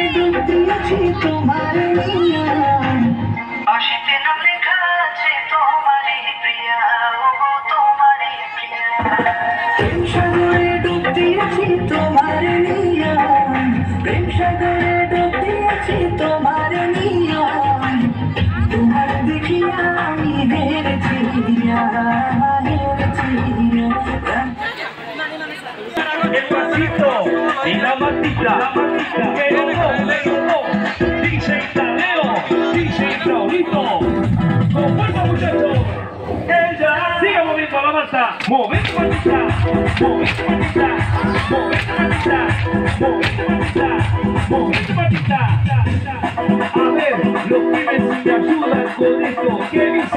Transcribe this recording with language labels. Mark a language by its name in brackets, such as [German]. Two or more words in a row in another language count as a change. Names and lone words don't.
[Bangla] ডুব দিয়েছি তোমার নিয়া আশিতে নাম লেখা আছে তোমারই প্রিয়া ও তোমারই প্রিয়া প্রেম সাগরে ডুব দিয়েছি তোমার নিয়া প্রেম সাগরে ডুব দিয়েছি তোমার নিয়া তোমার দেখিয়া আমি হেরেছি [Spanish] Despacito y la matita, DJ Tadeo, DJ Raulito, con fuerza muchachos, ella sigue moviendo la masa, moviendo matita, moviendo matita, moviendo matita, moviendo matita, a ver, los pibes me ayudan con esto, ¿qué dice?